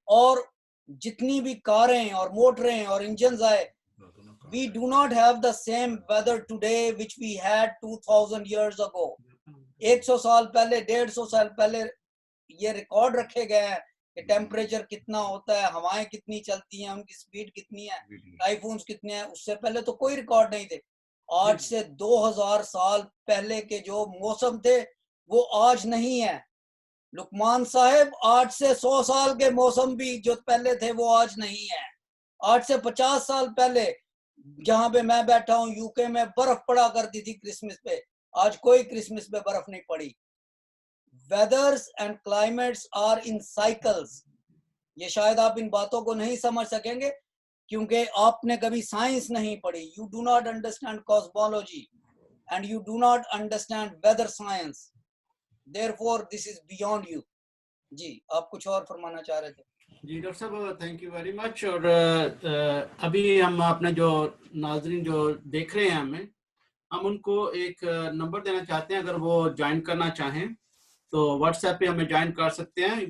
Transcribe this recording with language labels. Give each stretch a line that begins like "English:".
Urdu: اور جتنی بھی کاریں اور موٹریں اور انجنز آئے،
English: we do not have the same weather today which we had 2000 years ago.
Urdu: 100 سال پہلے، 150 سال پہلے یہ ریکارڈ رکھے گئے ہیں کہ ٹیمپریچر کتنا ہوتا ہے، ہوائیں کتنی چلتی ہیں، ان کی سپیڈ کتنی ہے، ٹائی فونز کتنے ہیں. اس سے پہلے تو کوئی ریکارڈ نہیں تھے. آج سے 2000 سال پہلے کے جو موسم تھے وہ آج نہیں ہے. لقمان صاحب، آج سے 100 سال کے موسم بھی جو پہلے تھے وہ آج نہیں ہے. آج سے 50 سال پہلے جہاں پہ میں بیٹھا ہوں یو کے میں برف پڑا کرتی تھی کرسمس پہ، آج کوئی کرسمس پہ برف نہیں پڑی.
English: Weathers and climates are in cycles.
Urdu: یہ شاید آپ ان باتوں کو نہیں سمجھ سکیں گے کیونکہ آپ نے کبھی سائنس نہیں پڑھی.
English: You do not understand cosmology and you do not understand weather science. therefore this is beyond you.
Urdu: جی آپ کچھ اور فرمانا چاہ رہے تھے؟ جی ڈاکٹر صاحب،
English: Thank you very much.
Urdu: اور ابھی ہم اپنے جو ناظرین جو دیکھ رہے ہیں ہم ان کو ایک نمبر دینا چاہتے ہیں. اگر وہ جوائن کرنا چاہیں تو واٹس ایپ پہ ہمیں جوائن کر سکتے ہیں.